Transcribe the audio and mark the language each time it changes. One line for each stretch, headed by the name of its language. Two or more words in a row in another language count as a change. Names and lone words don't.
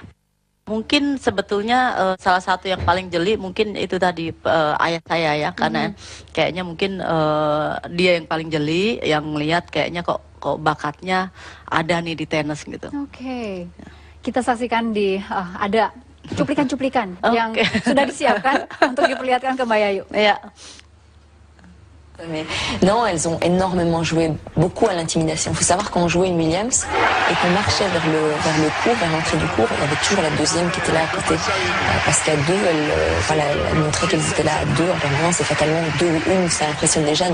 Indonesian: Mungkin sebetulnya salah satu yang paling jeli mungkin itu tadi ayah saya ya, karena kayaknya mungkin dia yang paling jeli, yang melihat kayaknya kok bakatnya ada nih di tenis gitu. Oke. Kita saksikan ada cuplikan-cuplikan yang sudah disiapkan untuk diperlihatkan ke Mbak Yayu. Iya.
French: Mais non, elles ont énormément joué, beaucoup à l'intimidation. Il faut savoir qu'on jouait une Williams et qu'on marchait vers le cours, vers l'entrée du cours. Il y avait toujours la deuxième qui était là à côté. Parce qu'à deux, elle montrait qu'elles étaient là à deux. Alors vraiment, c'est fatalement deux ou une, ça impressionne déjà.